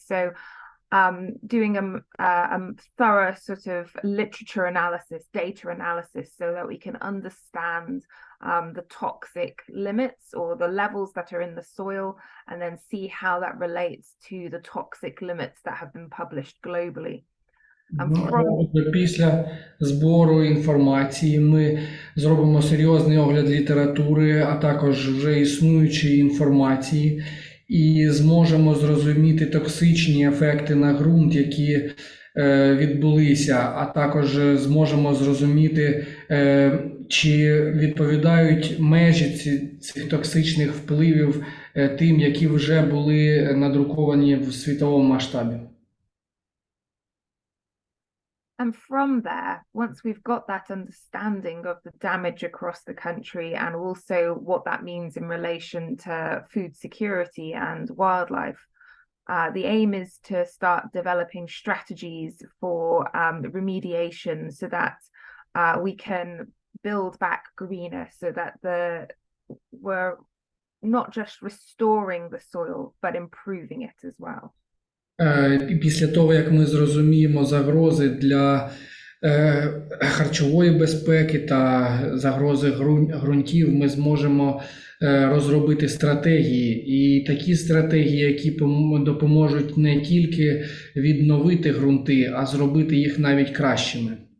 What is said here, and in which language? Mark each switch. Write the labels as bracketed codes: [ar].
[en] So doing a thorough sort of literature analysis, data analysis, so that we can understand the toxic limits or the levels that are in the soil, and then see how that relates to the toxic limits that have been published globally. And from [uk] Після збору інформації ми зробимо серйозний огляд літератури, а також вже існуючої інформації, і зможемо зрозуміти токсичні ефекти на ґрунт, які відбулися, а також зможемо зрозуміти, чи відповідають межі цих токсичних впливів тим, які вже були надруковані в світовому масштабі. [en] And from there, once we've got that understanding of the damage across the country and also what that means in relation to food security and wildlife, the aim is to start developing strategies for remediation so that we can build back greener, so that we're not just restoring the soil, but improving it as well. [uk] І після того, як ми зрозуміємо загрози для харчової безпеки та загрози ґрунтів, ми зможемо розробити стратегії. І такі стратегії, які допоможуть не тільки відновити ґрунти, а зробити їх навіть кращими.